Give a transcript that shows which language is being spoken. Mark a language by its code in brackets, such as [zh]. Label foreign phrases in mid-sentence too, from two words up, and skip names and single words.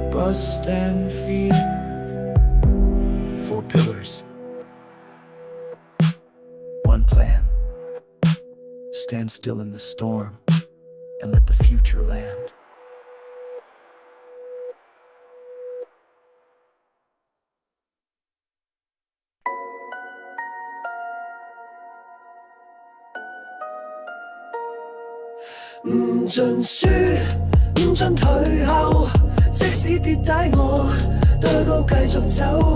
[en] trust and fear. 4 pillars. 1 plan. Stand still in the storm and let the future land. [yue] 唔盡輸，唔盡退後，即使跌低我都高繼續走。